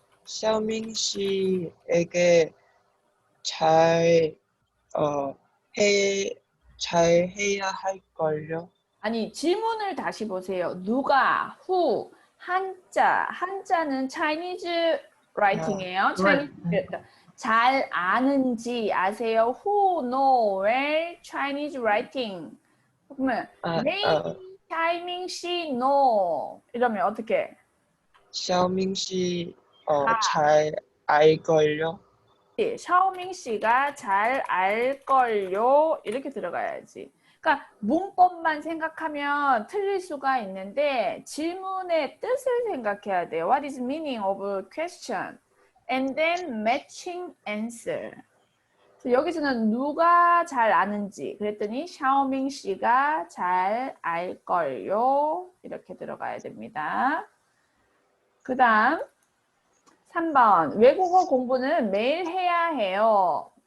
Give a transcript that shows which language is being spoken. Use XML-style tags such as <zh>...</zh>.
<ko>샤오밍 씨에게 잘, 어, 잘 해야 할걸요? 아니, 질문을 다시 보세요. 누가, who, 한자는</ko> <en>Chinese writing</en> <ko>이에요. Chinese, 잘 아는지 아세요?</ko> <en>Who know well Chinese writing?</en> <ko>그러면 maybe 샤이밍 씨 know 이러면 어떻게? 샤오밍 씨, 아. 잘 알걸요? 샤오밍 씨가 잘 알걸요. 이렇게 들어가야지. 그러니까 문법만 생각하면 틀릴 수가 있는데 질문의 뜻을 생각해야 돼요.</ko> <en>What is the meaning of question? And then matching answer.</en> <ko>여기서는 누가 잘 아는지 그랬더니 샤오밍 씨가 잘 알걸요. 이렇게 들어가야 됩니다. 그 다음 3번 외국어 공부는 매일 해야 해요.</ko>